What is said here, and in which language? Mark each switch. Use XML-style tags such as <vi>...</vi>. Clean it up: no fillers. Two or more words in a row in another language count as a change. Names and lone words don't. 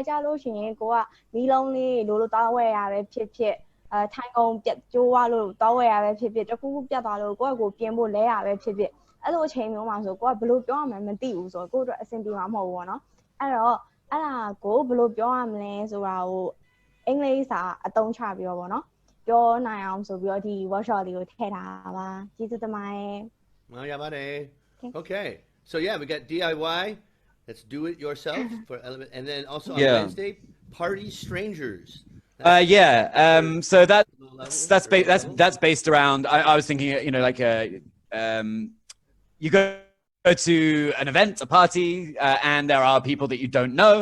<my>ကြလို့ရှိရင်ကိုကမီးလုံးလေးလိုသွားဝယ်ရပဲဖြစ်ဖြစ်ထိုင်ကုန်ပြတ်ကျိုးသွားလို့သွားဝယ်ရပဲဖြစ်ဖြစ်တစ်ခုခုပြတ်သွားလို့ကိုယ့်ကိုပြင်ဖို့လဲရပဲဖြစ်ဖြစ်အဲ့လိုအချိန်မျိုးမှာဆိုကိုကဘယ်လိုပြောရမလဲမသိဘူးဆိုတော့ကိုယ့်အတွက်အဆင်ပြေမှာမဟုတ်ဘူးပေါ့နော်အဲ့တော့အဲ့ဒါကိုဘယ်လိုပြောရမလဲဆိုတာကိုအင်္ဂလိပ်စာအသုံးချပြီးတော့ပေါ့နော်ပြောနိုင်အောင်ဆိုပြီးတော့ဒီ workshop လေးကိုထည့်ထားပါကျေးဇူးတင်ပါတယ်</my> <en>Okay, so yeah, we got DIY. Let's do it yourself for element, and then also on Wednesday, party strangers. So that's based around. I was thinking, like you go to an event, a party, and there are people that you don't know.</en>